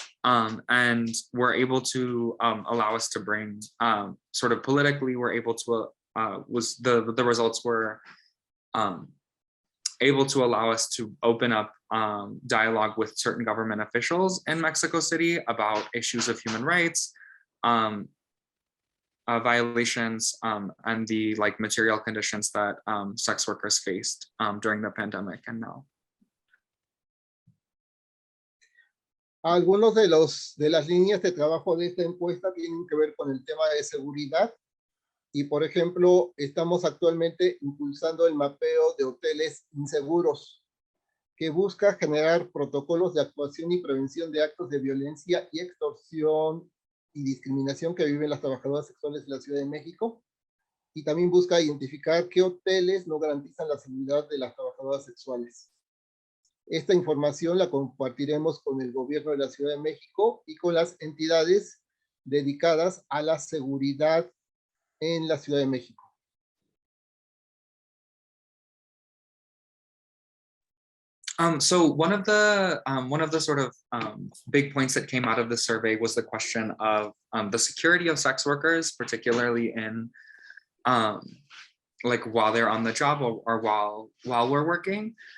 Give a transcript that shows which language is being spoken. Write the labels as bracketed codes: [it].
[en] And were able to allow us to bring sort of politically, we're able to the results were able to allow us to open up dialogue with certain government officials in Mexico City about issues of human rights, violations, and the like material conditions that sex workers faced during the pandemic and now. [es] Algunos de las líneas de trabajo de esta encuesta tienen que ver con el tema de seguridad. Y, por ejemplo, estamos actualmente impulsando el mapeo de hoteles inseguros, que busca generar protocolos de actuación y prevención de actos de violencia y extorsión y discriminación que viven las trabajadoras sexuales de la Ciudad de México, y también busca identificar qué hoteles no garantizan la seguridad de las trabajadoras sexuales. Esta información la compartiremos con el gobierno de la Ciudad de México y con las entidades dedicadas a la seguridad en la Ciudad de México. [en] So one of the sort of big points that came out of the survey was the question of the security of sex workers, particularly in like while they're on the job or while we're working.